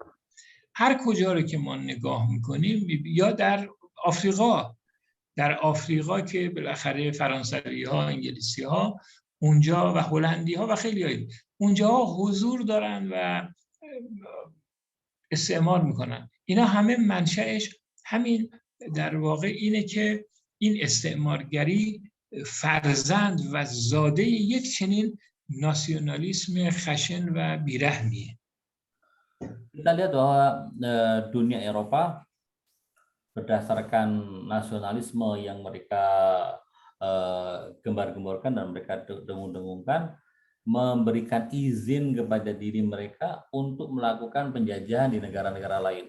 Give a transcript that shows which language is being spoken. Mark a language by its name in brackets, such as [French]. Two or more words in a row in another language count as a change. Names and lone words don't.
[Persian] هر کجا رو که ما نگاه میکنیم، یا در آفریقا که بالاخره فرانسوی ها، انگلیسی ها اونجا و هلندی ها و خیلی اونجا حضور دارن و استعمار میکنن. اینا همه منشأش همین در واقع اینه که این استعمارگری فرزند و زاده یک چنین ناسیونالیسم خشن و بیرحمیه. [Indonesian] Kita lihat bahwa dunia Eropa berdasarkan nasionalisme yang mereka gembar-gemborkan dan mereka dengung-dengungkan, memberikan izin kepada diri mereka untuk melakukan penjajahan di negara-negara lain.